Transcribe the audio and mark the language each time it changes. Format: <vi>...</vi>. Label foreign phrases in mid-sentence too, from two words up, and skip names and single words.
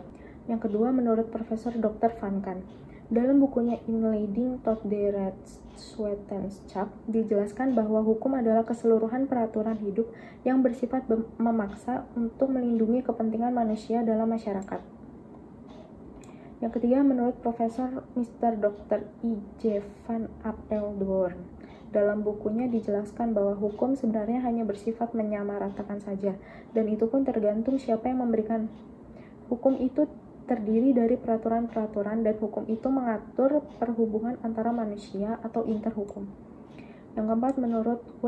<id>Yang kedua, menurut Profesor Dr. Van Kan, dalam bukunya Inleiding tot de Rechtswetenschap dijelaskan bahwa hukum adalah keseluruhan peraturan hidup yang bersifat memaksa untuk melindungi kepentingan manusia dalam masyarakat. Yang ketiga, menurut Profesor Mr. Dr. I.J. van Apeldoorn, dalam bukunya dijelaskan bahwa hukum sebenarnya hanya bersifat menyamaratakan saja, dan itu pun tergantung siapa yang memberikan. Hukum itu terdiri dari peraturan-peraturan dan hukum itu mengatur perhubungan antara manusia atau interhukum. Yang keempat, menurut W.</id>